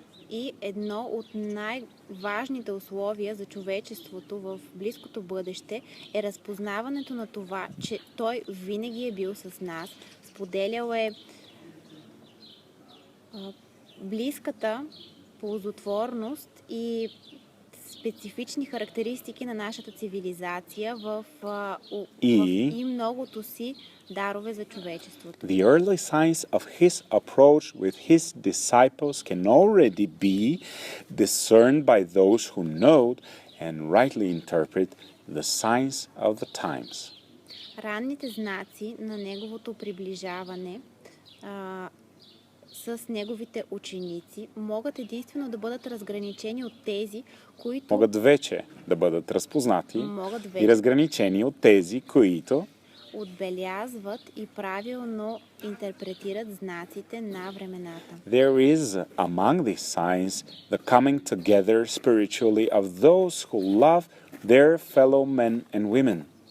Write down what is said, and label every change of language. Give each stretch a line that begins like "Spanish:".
Bulgarian: И едно от най-важните условия за човечеството в близкото бъдеще е разпознаването на това, че Той винаги е бил с нас, споделял е близката ползотворност и специфични характеристики на нашата цивилизация и многото си дарове за човечеството.
English: The early signs of his approach with his disciples can already be discerned by those who know and rightly interpret the signs of the times.
Bulgarian: Ранните знаци на неговото приближаване с неговите ученици могат единствено да бъдат разграничени от тези, които могат вече да бъдат разпознати и разграничени от тези, които отбелязват и правилно интерпретират знаците на времената.
English: There is among these signs the coming together spiritually of those who love their fellow men and women.